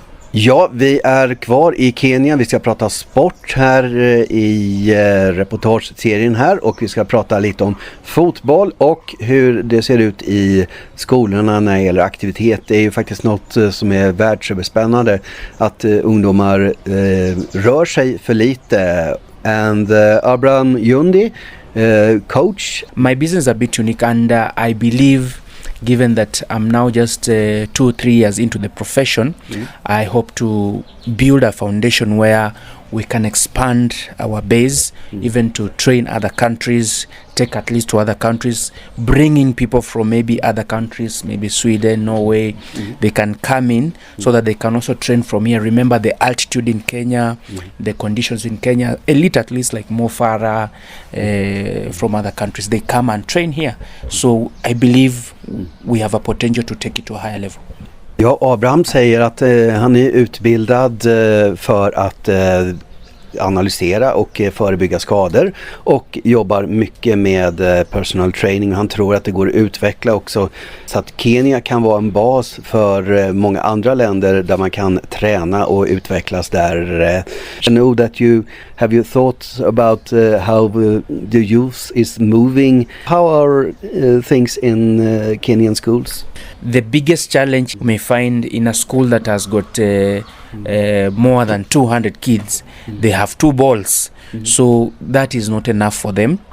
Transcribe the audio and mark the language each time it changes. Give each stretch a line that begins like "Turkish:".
Swedish: Ja, vi är kvar i Kenya. Vi ska prata sport här i reportageserien här, och vi ska prata lite om fotboll och hur det ser ut i skolorna när det gäller aktivitet. Det är ju faktiskt något som är världsöverspännande att ungdomar rör sig för lite.
English: And Abraham Oyondi, coach. My business is a bit unique, and I believe, given that I'm now just 2-3 years into the profession, I hope to build a foundation where we can expand our base, even to train other countries, take at least to other countries, bring in people from maybe other countries, maybe Sweden, Norway. They can come in so that they can also train from here. Remember the altitude in Kenya, the conditions in Kenya, elite at least like Mo Farah from other countries, they come and train here. So I believe we have a potential to take it to a higher level.
Swedish: Ja, Abraham säger att han är utbildad för att analysera och förebygga skador och jobbar mycket med personal training. Han tror att det går att utveckla också så att Kenya kan vara en bas för många andra länder där man kan träna och utvecklas där.
English: I know that you have thoughts about how the youth is moving. How are things in Kenyan schools? The biggest challenge you may find in a school that has got more than 200 kids, they have 2 balls. So that is not enough for them.